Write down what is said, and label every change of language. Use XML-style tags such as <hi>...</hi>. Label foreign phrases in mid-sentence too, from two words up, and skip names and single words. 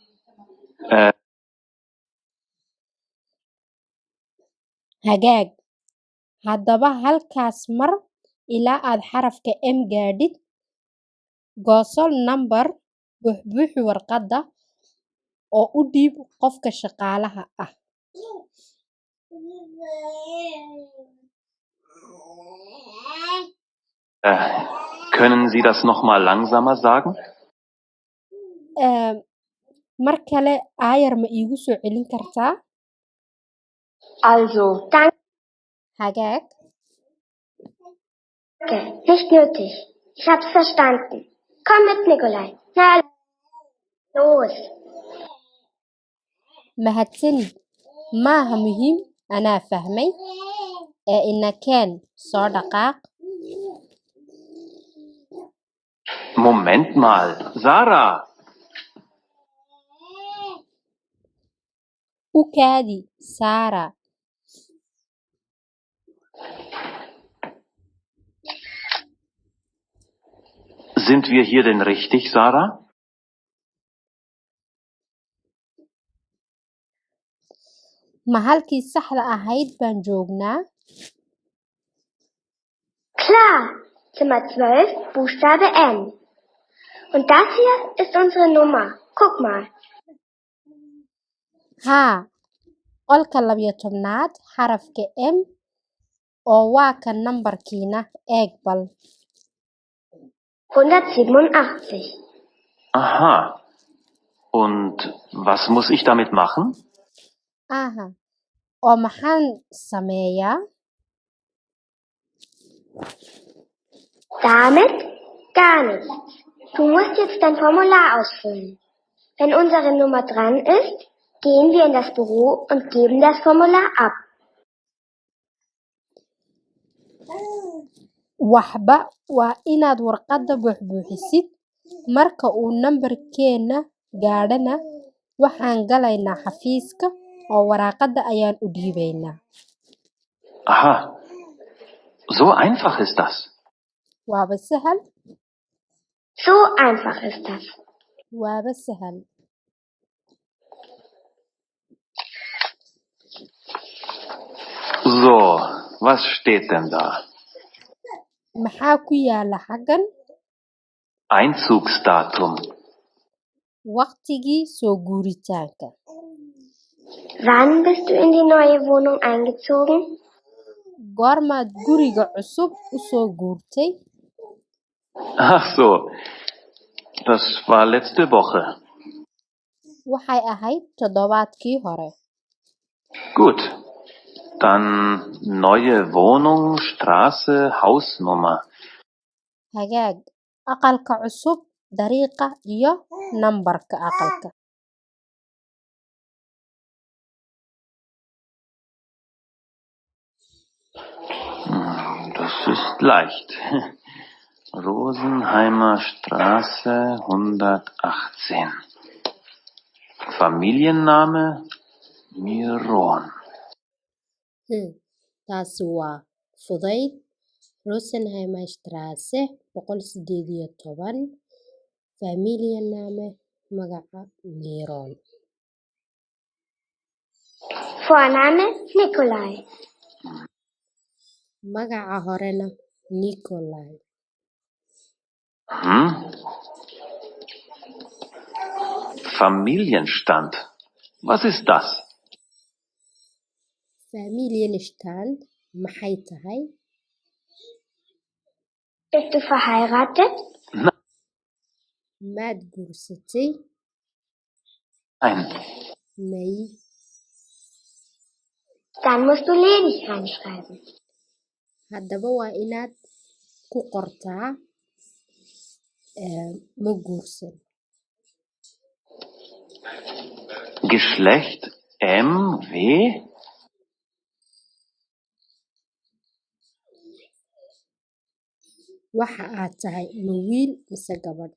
<so>Hagaag. Haddaba halkaas mar ilaa aad xarafka M gaadhid. Gooso number buuxbuuxi warqadda oo u dhiib qofka shaqaalaha ah.</so> <de>Können Sie das noch mal langsamer sagen?</de> <so>Mar kale aayar ma iigu soo celin kartaa?</so> <de>Also, danke,</de> <so>Hagaag.</so> <de>nicht nötig. Ich hab's verstanden. Komm mit, Nikolai. Na, los.</de> <so>Mahadsanid. Maaha muhiim, anaa fahmay. Inakeen soo dhaqaaq.</so> <de>Moment mal, Sarah!</de> <so>U kaadi, Sarah.</so> <de>Sind wir hier denn richtig, Sarah?</de> <so>Ma halkii saxda ahayd baan joognaa?</so> <de>Klar, Zimmer 12, Buchstabe N. Und das hier ist unsere Nummer. Guck mal.</de> <so>Haa. Qolka 12aad xarafka M oo waa ka nambarkiina eeg bal. 187.</so> <de>Aha. Und was muss ich damit machen?</de> <so>Aha. Oo maxaan sameeyaa?</so> <de>Damit gar nichts. Du musst jetzt dein Formular ausfüllen. Wenn unsere Nummer dran ist, gehen wir in das Büro und geben das Formular ab.</de> <so>waxba waa inaad warqadda buuxbuuxisid. Marka uu nambarkeena gaadhana waxaan galaynaa xafiiska oo warqadda ayaan u dhiibaynaa.</so> <de>Aha, so einfach ist das.</de> <so>Waaba sahal.</so> <de>So einfach ist das.</de> <so>Waaba sahal.</so> <de>So, was steht denn da?</de> <so>Maxaa ku yaala xaggan?</so> <de>Einzugsdatum.</de> <so>Waqtigii soo guuritaanka.</so> <de>Wann bist du in die neue Wohnung eingezogen?</de> <so>Goormaad guriga cusub u soo guurtay?</so> <de>Ach so, das war letzte Woche.</de> <so>Waxay ahayd toddobaadkii hore.</so> <de>Gut, dann neue Wohnung, Straße, Hausnummer.</de> <so>Hagaag, aqalka cusub, dariiqa iyo nambarka aqalka.</so> <de>Das ist leicht. Rosenheimer Straße 118. Familienname Miron.</de> <so>Taasi waa fudayd. Rosenheimer Straße 118. Familienname magaca Miron.</so> <de>Vorname Nikolai.</de> <so>Magaca horena Nikolai.</so> <de>Familienstand. Was ist das?</de> <so>Familienstand maxay tahay?</so> <de>Bist du verheiratet?</de> <so>Maad guursatay?</so> <de>Nein.</de> <so>May.</so> <de>Dann musst du ledig reinschreiben.</de> <so>Haddaba waa inaad ku qortaa ma guursan.</so> <de>Geschlecht MW?</de> <so>Waxa aad tahay ma wiil mise gabadh?</so>